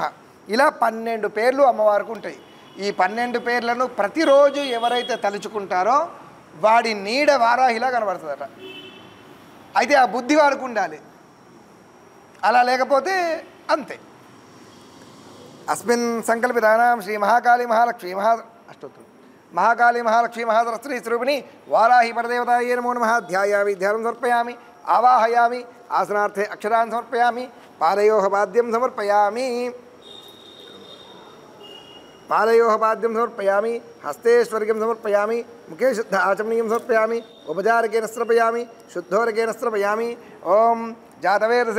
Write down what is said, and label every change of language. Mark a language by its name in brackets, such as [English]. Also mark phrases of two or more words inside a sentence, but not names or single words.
[Telugu] ఇలా 12 పేర్లు అమ్మవారికి ఉంటాయి. ఈ 12 పేర్లను ప్రతిరోజు ఎవరైతే తలుచుకుంటారో వాడి నీడ వారాహిలా కనబడుతుందట. అయితే ఆ బుద్ధి వాడికి ఉండాలి, అలా లేకపోతే అంతే. [Sanskrit] अस्मिन् संकल्पितानां श्री महाकाली महालक्ष्मी अष्टोत्तरं महाकाली महालक्ष्मी महासरस्वती स्वरूपिणी वाराही परदेवतायै नमो नमः। ध्यायामि ध्यानं समर्पयामि आवाहयामि आसनार्थे अक्षरान् समर्पयामि पादयोः पाद्यं समर्पयामि हस्ते स्वर्गं समर्पयामि मुखे शुद्ध आचमनीयं समर्पयामि उपचारकेन स्त्रपयामि शुद्धोरकेन स्त्रपयामि ओम जातवेदसे